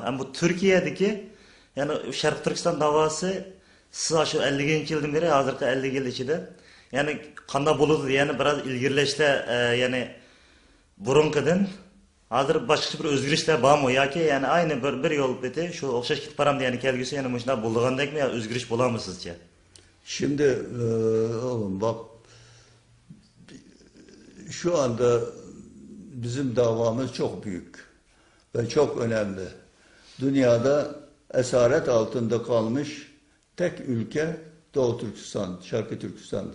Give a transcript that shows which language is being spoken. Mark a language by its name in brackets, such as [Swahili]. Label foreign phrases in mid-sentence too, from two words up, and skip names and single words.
[Uzbek] Ham bu Turkiyadagi, yani Sharq Turkiston davosi siz shu 50-yildan beri, hozirgi 50 yil ichida yani qanday bo'ladi? Yani biroz ilgirlashlar, yani burunqidan hozir boshqa bir o'zgarishlar bormi yoki yani ayni bir yo'l beti shu o'xshash ketib boramdi, yani kelgusi yani shunday bo'lgandekmi, yo o'zgarish bo'ladimi sizcha? [Turkish] Şimdi oğlum bak, şu anda bizim davamız çok büyük ve çok önemli. Dünyada esaret altında kalmış tek ülke Doğu Türkistan, Şarkı Türkistan'dır.